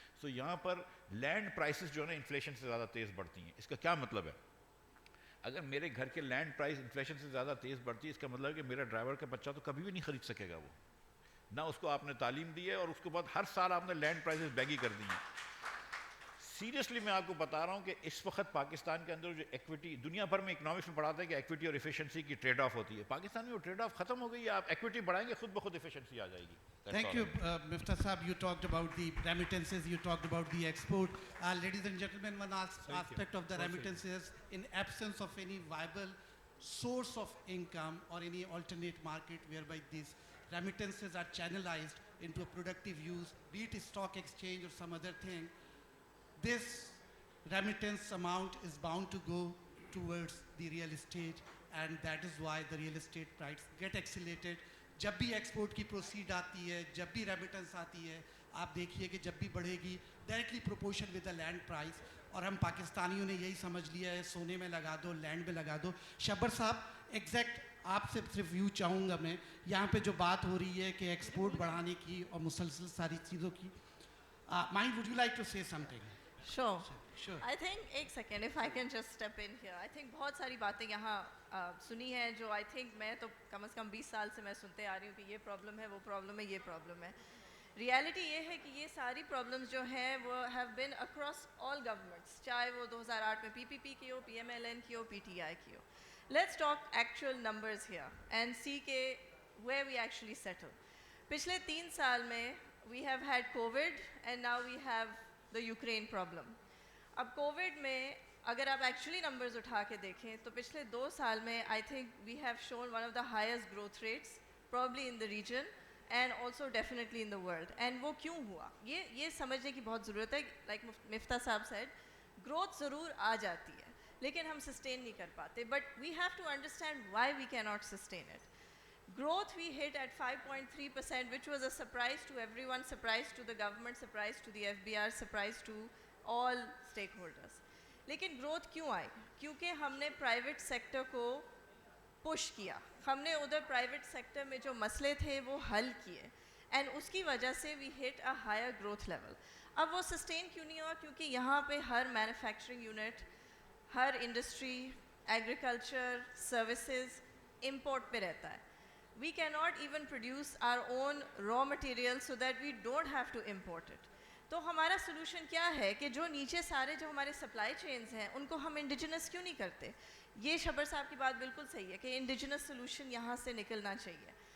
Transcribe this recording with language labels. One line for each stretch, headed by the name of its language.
Urdu: سو یہاں پر land prices جو ہے نا انفلیشن سے زیادہ تیز بڑھتی ہیں. اس کا کیا مطلب ہے؟ اگر میرے گھر کے لینڈ پرائس انفلیشن سے زیادہ تیز بڑھتی ہے, اس کا مطلب ہے کہ میرا ڈرائیور کا بچہ تو کبھی بھی نہیں خرید سکے گا, وہ نہ اس کو آپ نے تعلیم دی ہے, اور اس کے بعد ہر سال آپ نے لینڈ پرائسز بیگی کر دی ہیں. سیریسلی میں آپ کو بتا رہا ہوں کہ اس وقت پاکستان کے اندر جو ایکویٹی, دنیا بھر میں اکنامکس میں پڑھاتے ہیں کہ ایکویٹی اور ایفیشنسی کی ٹریڈ آف ہوتی ہے, پاکستان میں وہ ٹریڈ آف ختم ہو گئی ہے. آپ ایکویٹی بڑھائیں گے, خود بخود ایفیشنسی آ جائے گی.
English: Thank you, Mifta Saab. You talked about the remittances, you talked about the export. Ladies and gentlemen, one aspect of the remittances, in absence of any viable source of income or any alternate market whereby these remittances are channelized into a productive use, be it a stock exchange or some other thing, this remittance amount is bound to go towards the real estate, and that is why the real estate prices get accelerated.
Urdu: جب بھی export کی proceed آتی ہے, جب بھی remittance آتی ہے, آپ دیکھیے کہ جب بھی بڑھے گی
English: Directly proportion with the land price.
Urdu: اور ہم پاکستانیوں نے یہی سمجھ لیا ہے, سونے میں لگا دو, لینڈ میں لگا دو. شبر صاحب, ایگزیکٹ آپ سے صرف ویو چاہوں گا میں, یہاں پہ جو بات ہو رہی ہے کہ ایکسپورٹ بڑھانے کی اور مسلسل ساری چیزوں کی,
English: Mind would you like to say something? Sure. Sure. I think,
Urdu: ایک second,
English: if I can just step in here. I think
Urdu: بہت ساری باتیں یہاں سنی ہیں جو I think میں تو کم از کم 20 سال سے میں سنتے آ رہی ہوں کہ یہ پرابلم ہے, وہ پرابلم ہے, یہ پرابلم ہے. ریالٹی یہ ہے کہ یہ ساری پرابلمس جو ہیں وہ
English: have been across all governments,
Urdu: چاہے وہ 2008 میں PPP کی ہو, PMLN کی ہو, PTI کی ہو.
English: Let's talk actual numbers here and see کہ where we actually settle.
Urdu: پچھلے 3 سال میں
English: We have had covid and now we have the Ukraine problem.
Urdu: اب کووڈ میں اگر آپ ایکچولی نمبرز اٹھا کے دیکھیں تو پچھلے 2 سال میں
English: I think we have shown one of the highest growth rates probably in the region and also definitely in the world.
Urdu: And وہ کیوں ہوا, یہ سمجھنے کی بہت ضرورت ہے. لائک مفتہ صاحب سیڈ, گروتھ ضرور آ جاتی ہے لیکن ہم سسٹین نہیں کر پاتے,
English: But we have to understand why we can not sustain it. Growth we hit at 5.3%, which was a surprise to everyone, surprise to the government, surprise to the FBR, surprise to all stakeholders.
Urdu: لیکن growth کیوں آئی؟ کیونکہ ہم نے private sector کو push کیا, ہم نے ادھر پرائیویٹ سیکٹر میں جو مسئلے تھے وہ حل کیے, اینڈ اس کی وجہ سے
English: We hit a higher growth level.
Urdu: اب وہ سسٹین کیوں نہیں ہوا؟ کیونکہ یہاں پہ ہر مینوفیکچرنگ یونٹ, ہر انڈسٹری, ایگریکلچر, سروسز امپورٹ پہ رہتا ہے.
English: We cannot even produce our own raw material so that we don't have to import it.
Urdu: تو ہمارا سلوشن کیا ہے کہ جو نیچے سارے جو ہمارے سپلائی چینز ہیں ان کو ہم انڈیجنس کیوں نہیں کرتے؟ یہ شبر صاحب کی بات بالکل صحیح ہے کہ انڈیجنس سلوشن یہاں سے نکلنا چاہیے.